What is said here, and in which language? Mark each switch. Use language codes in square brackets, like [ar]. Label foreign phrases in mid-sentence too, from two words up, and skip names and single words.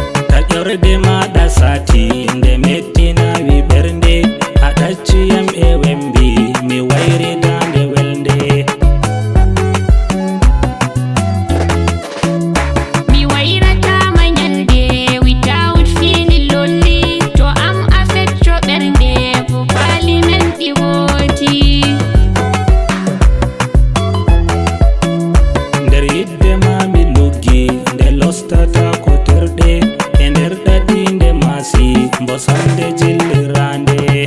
[ff] Taƴorde maɗa sati, nde mettinawi ɓernde, a ɗacciyam e wembi, mi wayri dande welde. Mi wayratama nyalde, [en] without feeling lonely, [ff] to am a fecco ɓernde, ko pali men ɗi woti. Nder yidde ma mi luggi, nde lostata ko terɗe, e nder ɗaɗi nde masi, mbo sande jillirande.